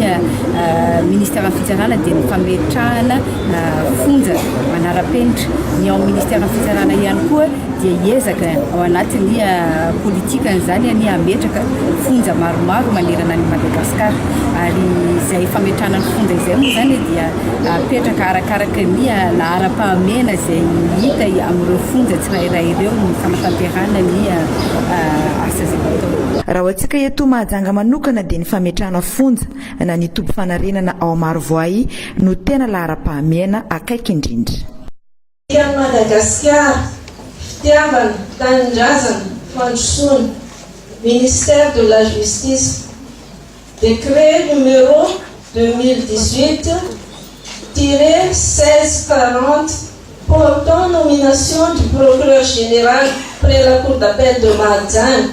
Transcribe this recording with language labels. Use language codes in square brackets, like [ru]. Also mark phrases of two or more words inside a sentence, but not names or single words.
[mg] ministera ny fitsarana dia ny fametrahana fonja manara-penitra ny ao ministera ny fitsarana ihany koa dia hiezaka ao anatin'ny politikan'izany ny ametraka fonja maromaro manerana ny Madagasikara ary izay fametrahana ny fonja izay moa zany dia apetraka arakaraka ny lahara-pahamena izay hita amin'ireo fonja tsirairay ireo ny fanatanterahana ny asa izay atao raha hoantsika eto mahajanga manokana dia ny fametrahana fonja na ny tobo fanarenana ao Marovoay no tena lahara-pahamena akaiky indrindra Madagasikara fitiavana tanindrazana fandrosoana [fr] ministère de la justice décret numéro 2018-1640 portant nomination du procureur général près la cour d'appel de Mahajanga.